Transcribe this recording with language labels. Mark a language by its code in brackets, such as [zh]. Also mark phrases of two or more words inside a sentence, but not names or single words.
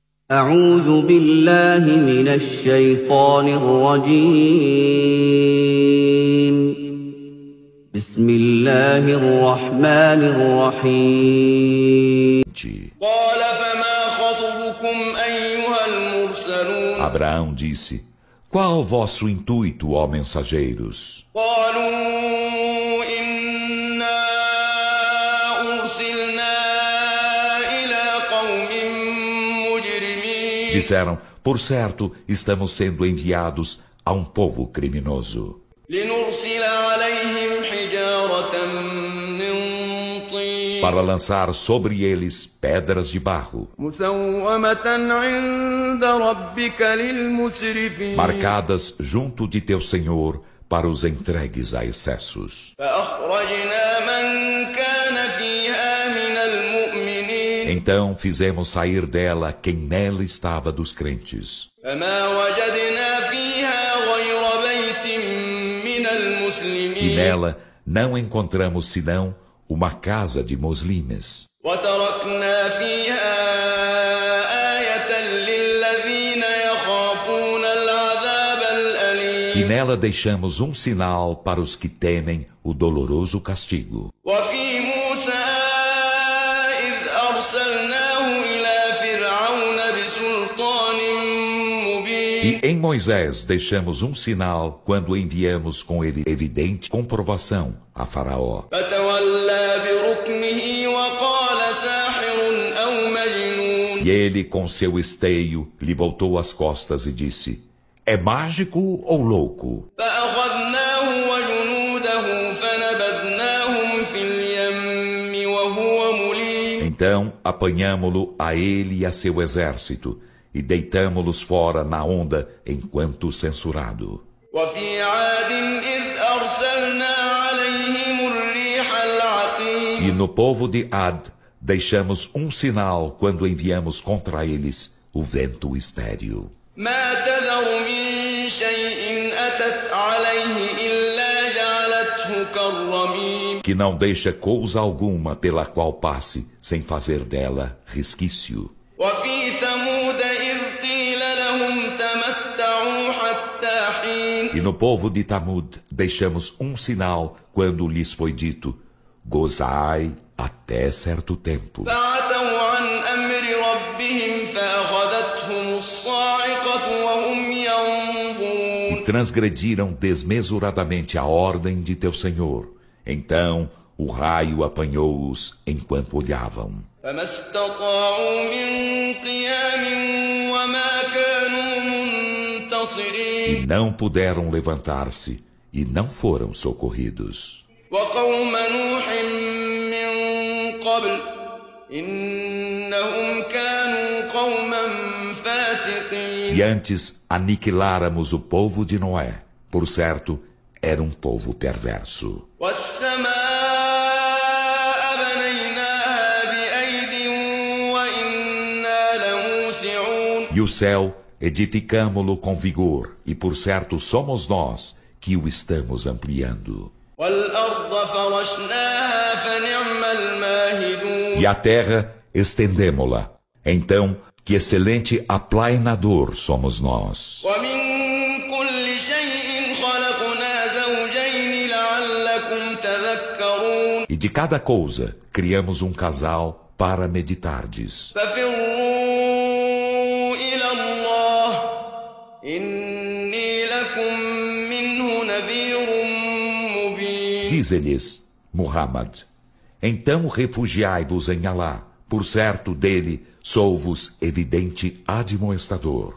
[ar] أعوذ بالله من الشيطان الرجيم بسم الله الرحمن الرحيم قال فما خطبكم أيها المرسلون [pt] Abraão disse: Qual o vosso intuito, ó mensageiros? [ar] قالوا إنا أرسلنا إلى قوم مجرمين [pt] Disseram: Por certo, estamos sendo enviados a um povo criminoso, [ar] لنرسل عليهم حجارة من طين [pt] para lançar sobre eles pedras de barro, [ar] مسومة عند ربك للمسرفين [pt] marcadas junto de teu Senhor para os entregues a excessos. [ar] فأخرجنا من كان فيها من المؤمنين [pt] Então fizemos sair dela quem nela estava dos crentes. [ar] فما وجدنا فيها غير بيت من E المسلمين [pt] nela não encontramos senão uma casa de muslimes. [ar] وتركنا فيها آية للذين يخافون العذاب E الأليم [pt] nela deixamos um sinal para os que temem o doloroso castigo. [ar] وفي موسى إذ أرسلناه إلى فرعون بسلطان مبين [pt] E em Moisés deixamos um sinal quando enviamos com ele evidente comprovação a Faraó. [ar] فتولى بركنه وقال ساحر أو مجنون [pt] E ele, com seu esteio, lhe voltou as costas e disse: É mágico ou louco? [ar] فأخذناه وجنوده فنبذناهم في اليم وهو مليم [pt] Então apanhamo-lo a ele e a seu exército, e deitamo-los fora na onda enquanto censurado. [ar] وفي عاد إذ أرسلنا عليهم الريح العقيم [pt] E no povo de Ad deixamos um sinal quando enviamos contra eles o vento estéril, [ar] ما تذر من شيء أتت عليه إلا جعلته كالرميم [pt] que não deixa coisa alguma pela qual passe sem fazer dela resquício. [ar] وفي ثمود إذ قيل لهم تمتعوا حتى حين [pt] E no povo de Tamud deixamos um sinal quando lhes foi dito: Gozai até certo tempo. [ar] فعتوا عن أمر ربهم فأخذتهم الصاعقة وهم ينظرون [pt] E transgrediram desmesuradamente a ordem de teu Senhor. Então o raio apanhou-os enquanto olhavam. [ar] فما استطاعوا من قيام وما كانوا منتصرين [pt] E não puderam levantar-se, e não foram socorridos. [ar] وقوم نوح من قبل إنهم كانوا قوما فاسقين [pt] E antes aniquiláramos o povo de Noé. Por certo, era um povo perverso. [ar] والسماء بنيناها بأيد وإنا لموسعون [pt] E o céu edificamo-lo com vigor, e por certo somos nós que o estamos ampliando. [ar] والأرض فرشناها فنعم الماهدون [pt] E a terra estendemo-la. Então, que excelente aplainador somos nós. [ar] ومن كل شيء خلقنا زوجين لعلكم تذكرون [pt] E de cada coisa criamos um casal para meditardes. [ar] ففروا إلى الله إني لكم منه نذير مبين [pt] Dize-lhes, Muhammad, então refugiai-vos em Alá. Por certo dele sou-vos evidente admoestador.